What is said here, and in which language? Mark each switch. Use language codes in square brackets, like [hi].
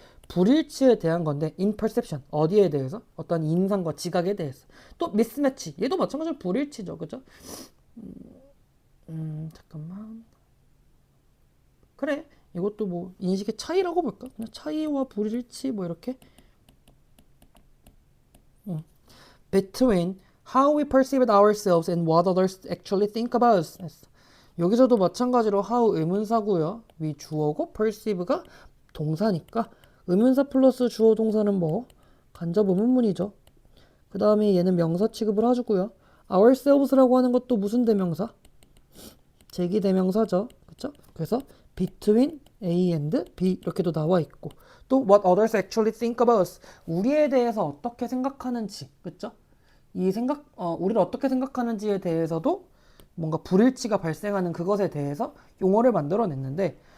[ko] 불일치에 대한 건데 [en] in perception, [ko] 어디에 대해서? 어떤 인상과 지각에 대해서. 또 mismatch, 얘도 마찬가지로 불일치죠, 그죠? 잠깐만. 그래, 이것도 뭐 인식의 차이라고 볼까? 그냥 차이와 불일치 뭐 이렇게. [en] Between how we perceive ourselves and what others actually think about us. [ko] 여기서도 마찬가지로 how 의문사고요. 위 주어고 perceive가 동사니까 의문사 플러스 주어 동사는 뭐? 간접 의문문이죠. 그 다음에 얘는 명사 취급을 해주고요. ourselves라고 하는 것도 무슨 대명사? 제기 대명사죠. 그쵸? 그래서 [en] between A and B [ko] 이렇게도 나와 있고 또 [en] what others actually think about us. [ko] 우리에 대해서 어떻게 생각하는지. 그쵸? 우리를 어떻게 생각하는지에 대해서도 뭔가 불일치가 발생하는 그것에 대해서 용어를 만들어냈는데